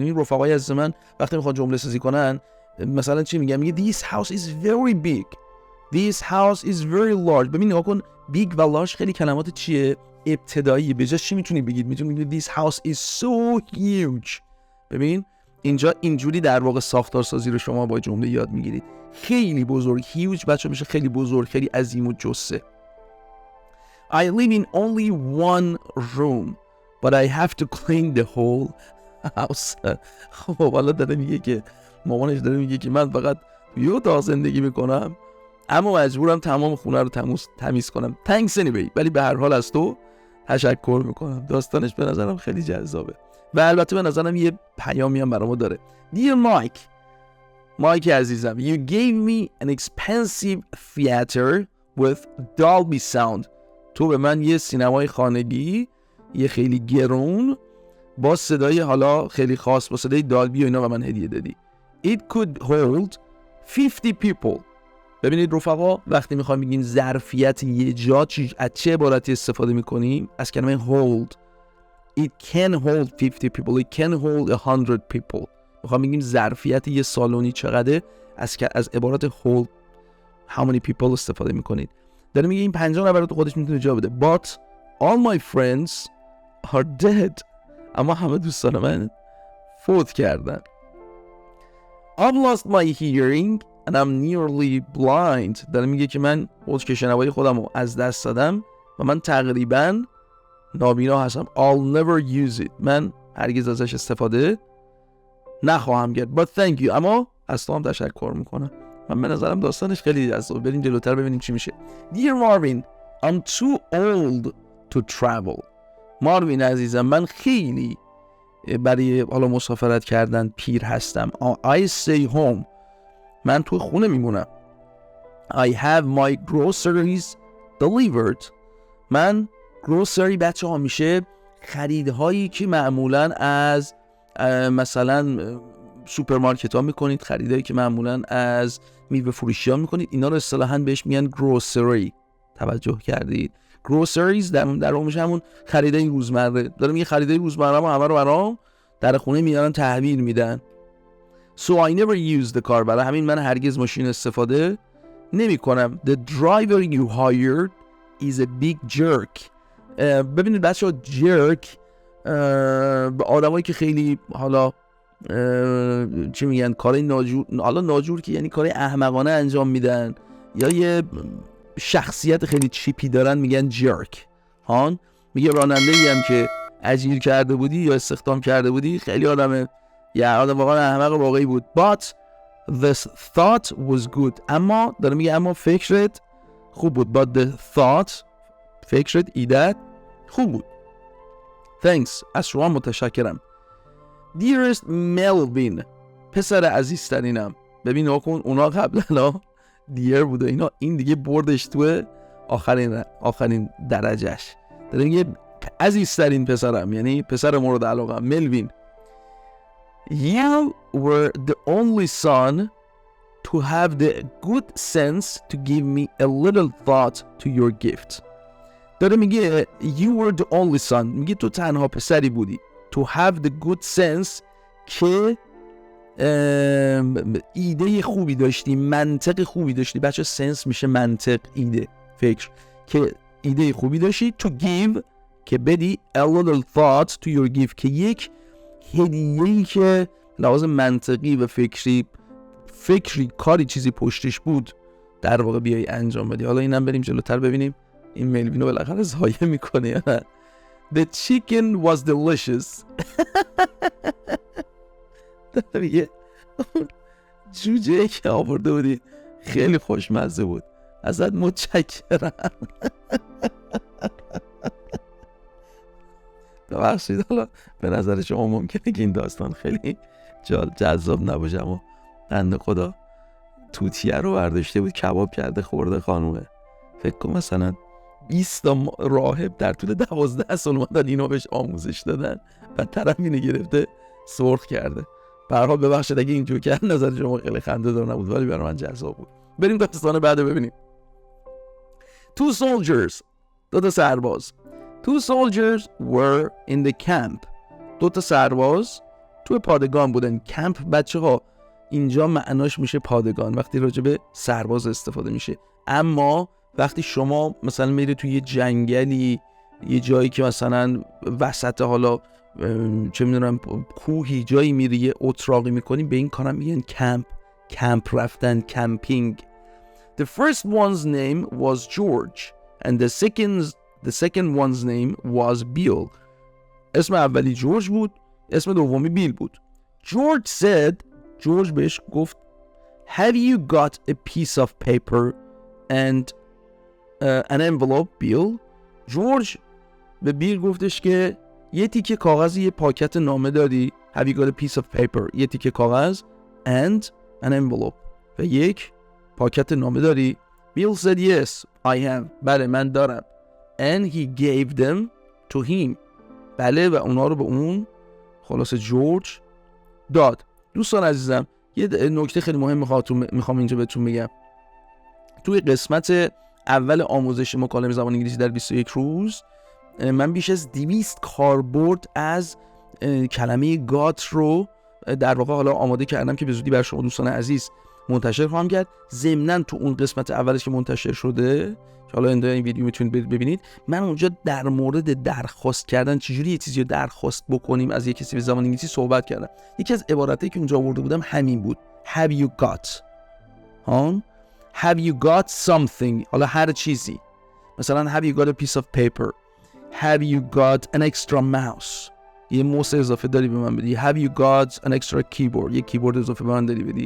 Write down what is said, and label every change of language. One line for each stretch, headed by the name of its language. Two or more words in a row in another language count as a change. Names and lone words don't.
Persian: این رفقای عزیز من وقتی میخوان جمله سازی کنن مثلا چی میگن؟ میگه
English: this house is very big, this house is very large.
Persian: ببین نگاه کن، big و large خیلی کلمات چیه؟ ابتدایی. به جاش چی میتونی بگید؟ میتونی بگید
English: this house is so huge.
Persian: ببین اینجا اینجوری در واقع ساختار سازی رو شما با جمله یاد میگیرید. خیلی بزرگ، huge بچه میشه خیلی بزرگ، خیلی عظیم و جثه.
English: I live in only one room but I have to clean the whole house.
Persian: خب حالا داره میگه که مامانش داره میگه که من فقط یه اتاق زندگی میکنم اما مجبورم تمام خونه رو تمیز کنم.
English: Thanks anyway.
Persian: ولی به هر حال از تو تشکر میکنم. داستانش به نظرم خیلی جذابه و البته به نظرم یه پیامی هم برامو داره.
English: Dear Mike عزیزم, you gave me an expensive theater with Dolby sound.
Persian: تو به من یه سینمای خانگی یه خیلی گرون با صدای حالا خیلی خاص با صدای دالبی و اینا به من هدیه دادی.
English: It could hold 50 people.
Persian: ببینید رفقا وقتی میخوایم بگیم ظرفیت یه جا از چه عبارتی استفاده میکنیم؟ از کلمه
English: hold. It can hold 50 people. It can hold 100 people.
Persian: میخوام بگیم ظرفیت یه سالونی چقدره، از عبارت
English: hold how many people
Persian: استفاده میکنید. داره میگه این 50 نفر رو خودش میتونه جا بده.
English: But all my friends are dead.
Persian: اما همه دوستان من فوت کردن.
English: I've lost my hearing and I'm nearly blind.
Persian: داره میگه که من حس شنوایی خودم رو از دست دادم و من تقریبا نابینا هستم.
English: I'll never use it.
Persian: من هرگز ازش استفاده نخواهم کرد.
English: But thank you.
Persian: اما از تو هم تشکر میکنم. من به نظرم داستانش خیلی جذابه. بریم جلوتر ببینیم چی میشه.
English: Dear Marvin, I'm too old to travel.
Persian: ماروین عزیزم من خیلی برای حالا مسافرت کردن پیر هستم.
English: I stay home.
Persian: من تو خونه میمونم.
English: I have my groceries delivered.
Persian: من grocery بچه ها میشه خریدهایی که معمولا از مثلا سوپرمارکت ها میکنید، خریدهایی که معمولا از میوه فروشی ها میکنید، اینا رو اصطلاحاً بهش میگن grocery. توجه کردید؟ groceries در واقع میشه همون خریدای روزمره. دارم میگه خریدای روزمره ما همه رو برام در خونه میارن تحویل میدن.
English: So I never use the car.
Persian: برای همین من هرگز ماشین استفاده نمی کنم.
English: The driver you hired is a big jerk.
Persian: ببینید بچه ها jerk به آدمایی که خیلی حالا چی میگن کار ناجور که یعنی کار احمقانه انجام میدن یا یه شخصیت خیلی چیپی دارن میگن jerk. هان میگه راننده‌ای هم که اجیر کرده بودی یا استخدام کرده بودی خیلی آدم واقعا احمق واقعی بود.
English: But the thought was good.
Persian: اما داره میگه اما فکرت خوب بود.
English: But the thought
Persian: فکرت ایدت خوب بود. Thanks. از شما متشکرم. Dearest Melvin, پسر عزیزترینم. ببین نکن اونا قبلا دیر بود و اینا، این دیگه بردش تو آخرین درجهش. داره میگه عزیزترین پسرم، یعنی پسر مورد علاقه ملوین.
English: You were the only son to have the good sense to give me a little thought to your gift.
Persian: داره میگه
English: you were the only son.
Persian: میگه تو تنها پسری بودی.
English: To have the good sense
Persian: که ایده خوبی داشتی، منطق خوبی داشتی. بچه سنس میشه منطق، ایده، فکر. که ایده خوبی داشتی.
English: to give
Persian: که بدی.
English: a little thought to your gift
Persian: که یک هدیه‌ای که لحاظ منطقی و فکری کاری چیزی پشتش بود در واقع بیای انجام بدی. حالا اینم بریم جلوتر ببینیم این ملوینو بالاخره ضایع میکنه یا نه. The chicken was delicious. دیگه جوجه که آورده بودی خیلی خوشمزه بود، ازت متشکرم. ببخشید، حالا به نظر شما ممکنه که این داستان خیلی جذاب نباشه، اما بنده خدا توتیه رو برداشته بود کباب کرده خورده خانومه. فکر کن مثلا 20 راهب در طول 12 سال اومدن اینو بهش آموزش دادن و طرف اینو گرفته سرخ کرده. به هر حال ببخشید اگه این جوکر نظر شما خیلی خنده دار نبود، ولی برای من جذاب بود. بریم داستان بعد ببینیم.
English: Two soldiers،
Persian: دو تا سرباز.
English: Two soldiers were in the camp.
Persian: دو تا سرباز توی پادگان بودن. کمپ بچه ها اینجا معناش میشه پادگان وقتی راجع به سرباز استفاده میشه، اما وقتی شما مثلا میری توی یه جنگلی، یه جایی که مثلا وسط حالا چه میدونم کوهی جایی میری یه اتراقی میکنی، به این کارم میگن کمپ رفتن، کمپینگ.
English: The first one's name was George and the second one's name was Bill.
Persian: اسم اولی جورج بود، اسم دومی بیل بود. جورج بهش گفت
English: Have you got a piece of paper and an envelope, Bill?
Persian: جورج به بیل گفتش که یه تیکه کاغذ، یه پاکت نامه داری.
English: Have you got a piece of paper؟
Persian: یه تیکه کاغذ
English: and an envelope
Persian: و یک پاکت نامه داری.
English: Bill said yes, I have.
Persian: بله من دارم.
English: And he gave them to him.
Persian: بله و اونا رو به اون خلاص جورج داد. دوستان عزیزم یه نکته خیلی مهم میخوام اینجا بهتون بگم. توی قسمت اول آموزش مکالمه زبان انگلیسی در 21 روز من بیش از 200 کاربرد از کلمه گات رو در واقع حالا آماده کردم که به زودی بر شما دوستان عزیز منتشر خواهم کرد. ضمناً تو اون قسمت اولش که منتشر شده که حالا انتهای این ویدیو میتونید ببینید، من اونجا در مورد درخواست کردن، چجوری یه چیزی رو درخواست بکنیم از یک کسی به زبان انگلیسی صحبت کردم. یکی از عباراتایی که اونجا آورده بودم همین بود.
English: Have you got؟ Have you got something؟
Persian: حالا هر چیزی. مثلا
English: have you got a piece of paper؟ Have you got an extra mouse؟
Persian: یه موس اضافه داری به من بدی.
English: Have you got an extra keyboard؟
Persian: یه کیبورد اضافه به من داری بدی.